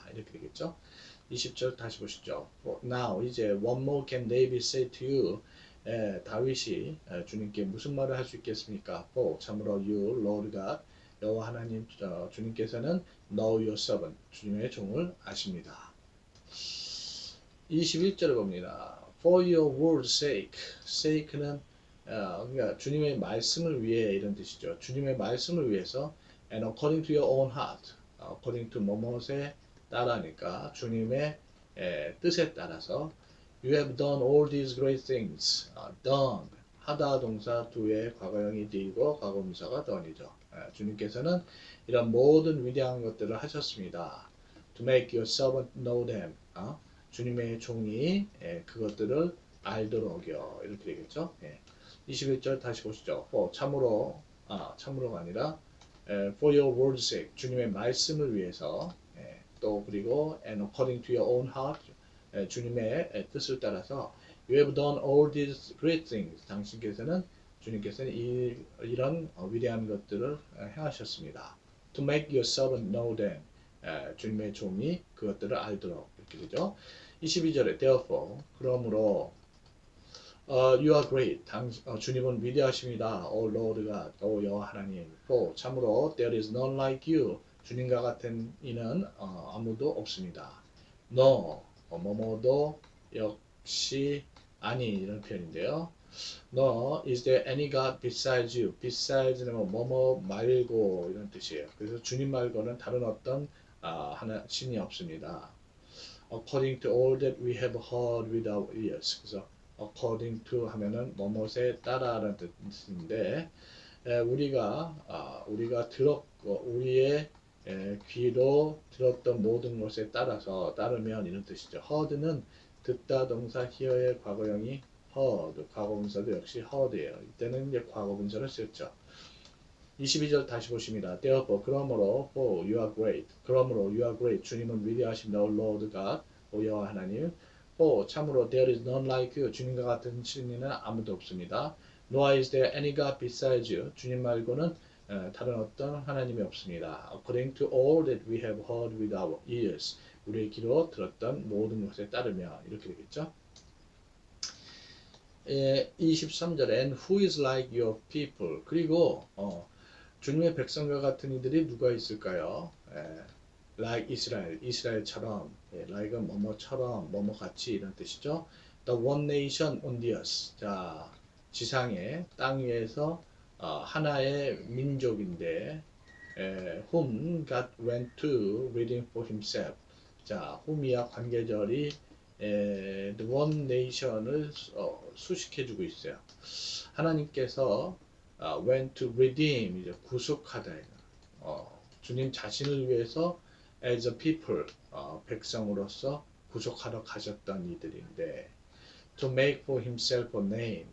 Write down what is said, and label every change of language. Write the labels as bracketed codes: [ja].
[ko] 이렇게 되겠죠. 20절 다시 보시죠. [en] Now [ko] 이제 [en] what more can David say to you? [ko] 다윗이 주님께 무슨 말을 할 수 있겠습니까? [en] For [ko] 참으로 [en] you Lord God [ko] 여호와 하나님 주님께서는 [en] know your servant [ko] 주님의 종을 아십니다. 21절을 봅니다. [en] For your word's sake. [ko] sake는 그러니까 주님의 말씀을 위해 이런 뜻이죠. 주님의 말씀을 위해서 [en] and according to your own heart. according to [ko] 뭐뭐에 따라니까 주님의 뜻에 따라서 [en] you have done all these great things. [ko] done 하다 동사 do의 과거형이 do이고 과거분사가 done이죠. 주님께서는 이런 모든 위대한 것들을 하셨습니다. [en] To make your servant know them. [ko] 주님의 종이 그것들을 알도록요. 이렇게 되겠죠. 21절 다시 보시죠. 참으로가 아니라 [en] for your word's sake. [ko] 주님의 말씀을 위해서 또 그리고 [en] and according to your own heart. [ko] 주님의 뜻을 따라서 [en] you have done all these great things. [ko] 주님께서는 이런 위대한 것들을 행하셨습니다. [en] To make your servant know them. [ko] 주님의 종이 그것들을 알도록 이렇게 되죠. 22절에 [en] therefore [ko] 그러므로 [en] you are great. [ko] 주님은 위대하십니다. [en] O Lord God, O [ko] 여호와 하나님. [en] For [ko] 참으로 [en] there is none like you. [ko] 주님과 같은 이는 아무도 없습니다. No, 뭐뭐도 역시 아니 이런 표현인데요. [en] No, is there any God besides you? [ko] Beside는 뭐뭐 말고 이런 뜻이에요. 그래서 주님 말고는 다른 어떤 하나 신이 없습니다. [en] According to all that we have heard with our ears. [ko] 그래서 according to 하면은 뭐뭐에 따라라는 뜻인데 우리가 들었고 우리의 귀로 들었던 모든 것에 따르면 이런 뜻이죠. heard는 듣다 동사 hear의 과거형이 heard, 과거분사도 역시 heard예요. 이때는 이제 과거분사를 썼죠. 22절 다시 보십니다. [en] therefore [ko] 그러므로 [en] for you are great. 그러므로 you are great. [ko] 주님은 위대하십니다. [en] O Lord God, [ko] 오 여호와 하나님. [en] for [ko] 참으로 [en] there is none like you. [ko] 주님과 같은 신이는 아무도 없습니다. [en] nor is there any God besides you. [ko] 주님 말고는 다른 어떤 하나님이 없습니다. [en] According to all that we have heard with our ears. [ko] 우리의 귀로 들었던 모든 것에 따르며 이렇게 되겠죠. 23절에 [en] and who is like your people. [ko] 그리고 주님의 백성과 같은 이들이 누가 있을까요? like 이스라엘처럼 like은 뭐뭐처럼 뭐뭐같이 이런 뜻이죠. [en] The one nation on the earth. [ko] 자, 지상에 땅 위에서 하나의 민족인데 [en] whom God went to redeem for himself. [ko] 자, whom이야 관계절이 the one nation을 수식해주고 있어요. 하나님께서 [en] went to redeem [ko] 이제 구속하다. 주님 자신을 위해서 [en] as a people [ko] 백성으로서 구속하러 가셨던 이들인데 [en] to make for himself a name.